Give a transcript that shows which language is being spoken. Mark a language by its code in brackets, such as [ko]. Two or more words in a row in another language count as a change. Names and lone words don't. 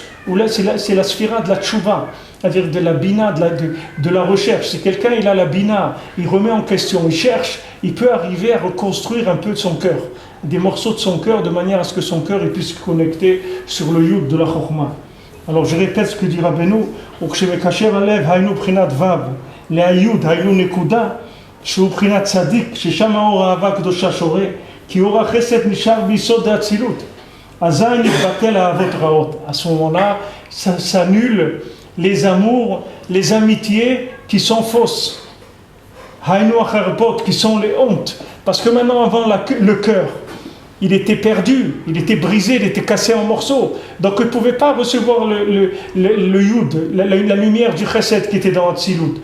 [fr] Où là, c'est la sphira de la tchouva, c'est-à-dire de la bina, de la recherche. Si quelqu'un il a la bina, il remet en question, il cherche, il peut arriver à reconstruire un peu de son cœur, des morceaux de son cœur, de manière à ce que son cœur il puisse se connecter sur le yud de la chokma. Alors je répète ce que dit Rabbeinu, [he] וכשמקשר הלב היינו בחינת ו' להיוד היינו נקודה שהוא בחינת צדיק ששם האור האהבה הקדושה שורה כי אור החסד נשאר ביסוד האצילות. אזי נתבטל אהבות רעות. [fr] À ce moment-là, ça s'annule les amours, les amitiés qui sont fausses. [he] היינו החרפות, [fr] qui sont les hontes. Parce que maintenant, avant le cœur, il était perdu, il était brisé, il était cassé en morceaux. Donc il ne pouvait pas recevoir le yud, la lumière du chesed qui était dans Hatzilut.